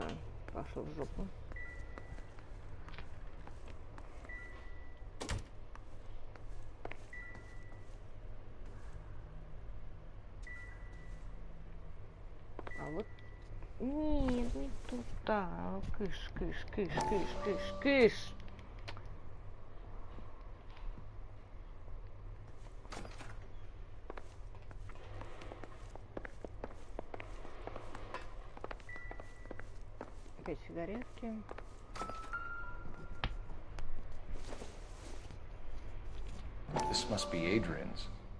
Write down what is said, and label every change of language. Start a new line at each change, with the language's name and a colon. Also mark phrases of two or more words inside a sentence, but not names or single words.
Russian: Пошел в жопу. А вот нет, не туда. Кыш, кыш, кыш, кыш, кыш, кыш. Опять сигаретки.
English: This must be Adrian's.